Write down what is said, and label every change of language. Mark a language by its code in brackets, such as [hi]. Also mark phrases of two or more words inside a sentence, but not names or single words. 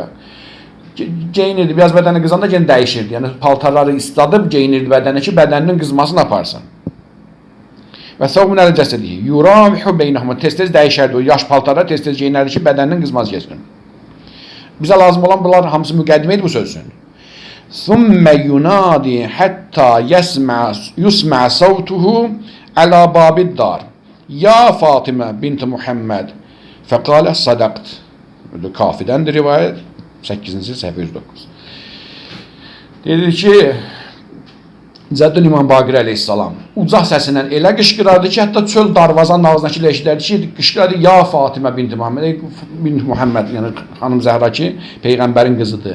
[az] Geyinirdi, biraz bədəni qızanda gene dəyişirdi. Yəni paltarları isladıb geyinirdi bədəni ki, bədəninin qızmasını aparsın. Və [ar] ثَوْبٌ عَلَى جَسَدِهِ يُرَاوِحُ بَيْنَهُمَا, [az] tez-tez dəyişərdi o yaş paltarlar, tez-tez geyinərdi ki, bədəninin qızması geçsin. Bizə lazım olan bunlar hamısı müqəddimə idi bu sözün. [ar] ثُمَّ يُنَادِي حَتَّى يُسْمَعَ صَوْتُهُ عَلَى بَابِ الدَّارِ. يَا فَاطِمَةُ بِنْتَ مُحَمَّدٍ فَقَالَ صَدَقْتَ. [az] Kafidəndir rivayət 8-ci səhifə 109. Dedi ki, Cəddin İmam Baqir əleyhissalam ucaq səsindən elə qışqırardı ki, hətta çöl darvazanın ağzındakı eşidərdi ki, qışqırardı [ar] يَا فَاطِمَةُ بِنْتَ مُحَمَّدٍ, [az] yəni xanım Zəhra ki, Peyğəmbərin qızıdır.